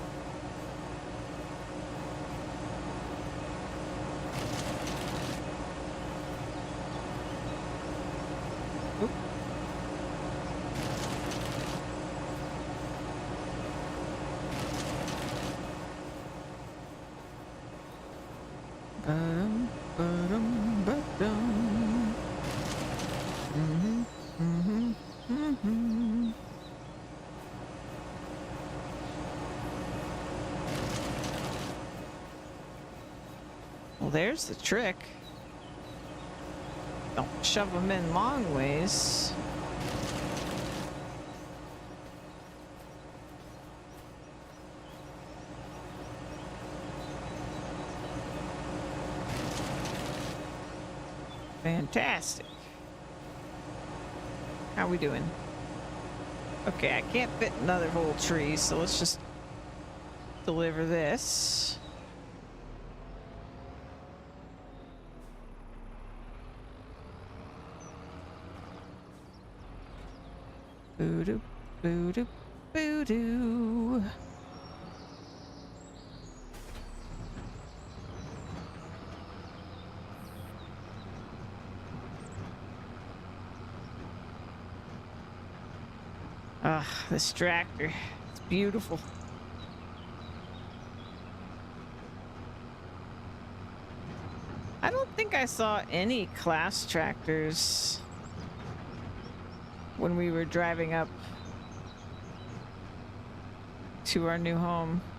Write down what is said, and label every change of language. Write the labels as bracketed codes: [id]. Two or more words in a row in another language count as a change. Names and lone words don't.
[en] Oop. Ba-dum, ba-dum, ba-dum. Well, there's the trick. Don't shove them in long ways. Fantastic. How we doing? Okay, I can't fit another whole tree, so let's just deliver this. Boo-doo, boo-doo, boo-doo. Ah, this tractor. It's beautiful. I don't think I saw any class tractors when we were driving up to our new home.